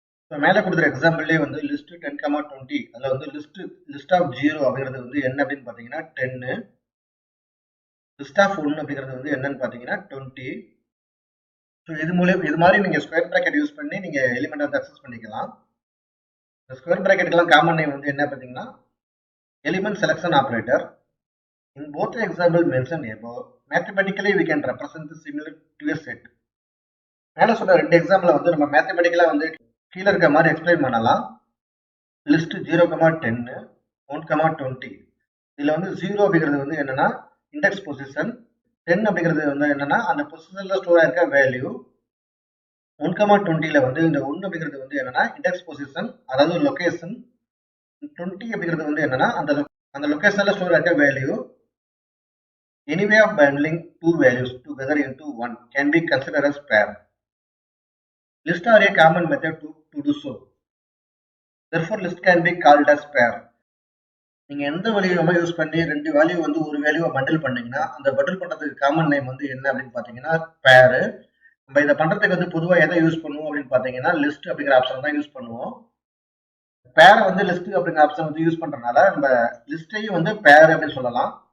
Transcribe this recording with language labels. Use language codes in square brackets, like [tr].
[ta] So மேலே கொடுக்குற எக்ஸாம்பிள்லேயே வந்து லிஸ்ட் 10, 20 அதில் வந்து லிஸ்ட் ஆஃப் 0 அப்படிங்கிறது வந்து என்ன அப்படின்னு பார்த்தீங்கன்னா 10. லிஸ்ட் ஆஃப் 1 அப்படிங்கிறது வந்து என்னன்னு பார்த்தீங்கன்னா 20. ஸோ இது மாதிரி நீங்கள் ஸ்கொயர் பிராக்கெட் யூஸ் பண்ணி நீங்கள் எலிமெண்ட் வந்து அக்சஸ் பண்ணிக்கலாம். இந்த ஸ்கொயர் பிராக்கெட்டுக்கெல்லாம் காமன் நேம் வந்து என்ன பார்த்தீங்கன்னா element selection operator. [en] In both example mention above, mathematically we can represent this similar to a set. [ta] மேலே சொன்ன ரெண்டு எக்ஸாம்பிளை வந்து நம்ம மேத்தமெட்டிக்கலாக வந்து கீழே இருக்க மாதிரி எக்ஸ்பிளைன் பண்ணலாம். லிஸ்ட் 0, 10, 1, 20. இதில் வந்து 0 அப்படிங்கிறது வந்து என்னன்னா இண்டெக்ஸ் பொசிஷன், 10 அப்படிங்கிறது வந்து என்னன்னா அந்த பொசிஷன்ல ஸ்டோர் ஆயிருக்க வேல்யூ, 1, 20ல வந்து இந்த 1 அப்படிங்கிறது வந்து என்னன்னா இண்டெக்ஸ் பொசிஷன் அதாவது லொகேஷன், 20 அப்படிங்கிறது வந்து என்னன்னா அந்த லொகேஷன்ல ஸ்டோர் ஆயிருக்க value. [en] Any way of bundling two values together into one can be considered as pair. List are a common method to do so. Therefore, list can be called as pair. [ta] நீங்க எந்த வேல்யூவை use பண்ணி ரெண்டு value வந்து ஒரு வேல்யூவை bundle பண்ணீங்கன்னா அந்த பண்டில் பண்றதுக்கு காமன் நேம் வந்து என்ன அப்படின்னு பாத்தீங்கன்னா பேர். நம்ம இதை பண்றதுக்கு வந்து பொதுவாக எதை யூஸ் பண்ணுவோம் அப்படின்னு பாத்தீங்கன்னா லிஸ்ட் அப்படிங்கிற ஆப்ஷன் தான் யூஸ் பண்ணுவோம். பேரை வந்து லிஸ்ட் அப்படிங்கிற ஆப்ஷன் வந்து யூஸ் பண்றதுனால நம்ம லிஸ்டையும் வந்து பேர் அப்படின்னு சொல்லலாம்.